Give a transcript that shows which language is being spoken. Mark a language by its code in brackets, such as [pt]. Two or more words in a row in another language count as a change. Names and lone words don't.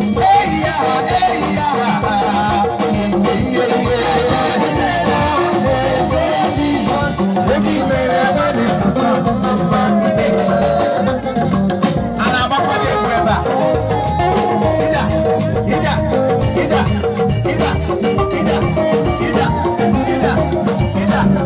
[ig] Eyi ya, eyi ya. Jesus, obi mere, ọ dị mma, mma, mma. A na-agbakwa gị egwu ebe a. Ija, ija, ija, ija, ija, ija, ija, ija.